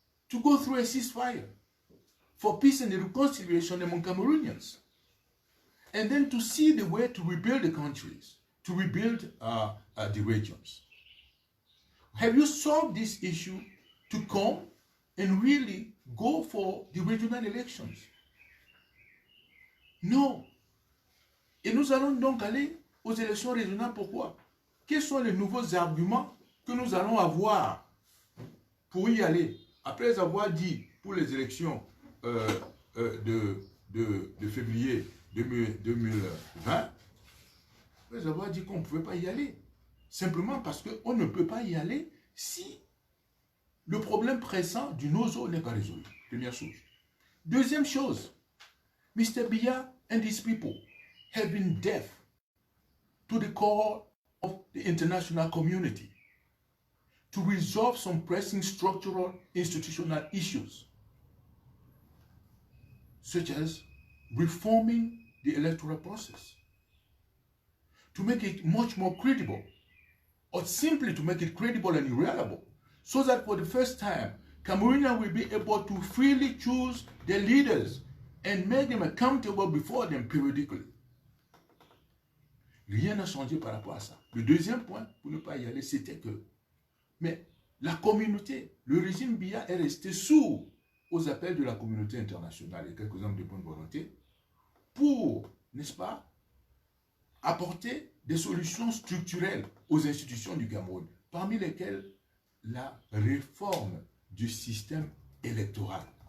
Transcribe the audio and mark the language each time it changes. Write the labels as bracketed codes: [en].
[en] To go through a ceasefire for peace and reconciliation among Cameroonians. And then to see the way to rebuild the countries, to rebuild the regions. Have you solved this issue to come and really go for the regional elections? [fr] Non. Et nous allons donc aller aux élections régionales. Pourquoi? Quels sont les nouveaux arguments que nous allons avoir pour y aller? Après avoir dit pour les élections de février 2020, après avoir dit qu'on ne pouvait pas y aller. Simplement parce qu'on ne peut pas y aller si le problème pressant du nozo n'est pas résolu. Première chose. Deuxième chose, Mr. [en] Biya and his people have been deaf to the call of the international community to resolve some pressing structural institutional issues, such as reforming the electoral process, to make it much more credible, or simply to make it credible and reliable, so that for the first time, Cameroonians will be able to freely choose their leaders and make them accountable before them periodically. [fr] Rien n'a changé par rapport à ça. Le deuxième point, pour ne pas y aller, c'était que, mais la communauté, le régime Biya est resté sourd aux appels de la communauté internationale et quelques hommes de bonne volonté pour, n'est-ce pas, apporter des solutions structurelles aux institutions du Cameroun, parmi lesquelles la réforme du système électoral,